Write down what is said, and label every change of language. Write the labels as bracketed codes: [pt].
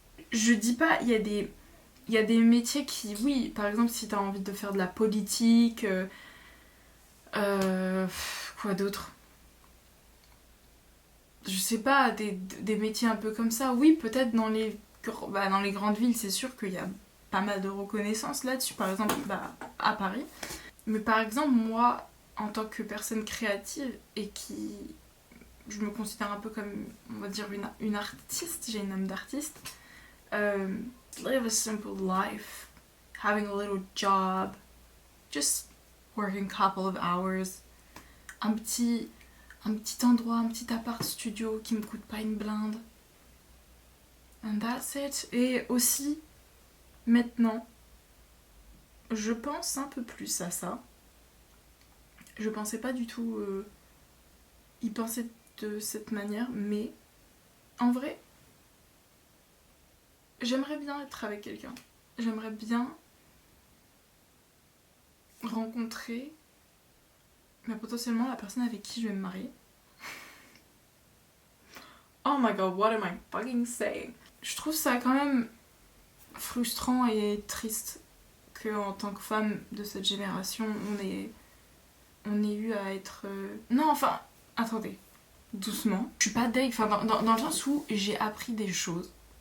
[fr] Je dis pas, il y a des métiers qui, oui, par exemple, si t'as envie de faire de la politique, quoi d'autre, je sais pas, des métiers un peu comme ça, oui, peut-être dans les grandes villes, c'est sûr qu'il y a pas mal de reconnaissance là-dessus, par exemple à Paris. Mais par exemple, moi, en tant que personne créative et qui... Je me considère un peu comme, on va dire, une artiste, j'ai une âme d'artiste. [en] Live a simple life, having a little job, just working a couple of hours. [fr] Un petit endroit, un petit appart studio qui me coûte pas une blinde. [en] And that's it. [fr] Et aussi, maintenant, je pense un peu plus à ça. Je pensais pas du tout y penser de cette manière, mais en vrai, j'aimerais bien être avec quelqu'un. J'aimerais bien rencontrer potentiellement la personne avec qui je vais me marier. [en] Oh my god, what am I fucking saying? [fr] Je trouve ça quand même frustrant et triste qu'en tant que femme de cette génération, on ait eu à être... Non, enfin, attendez, doucement. Je suis pas deg, enfin, dans le sens où j'ai appris des choses.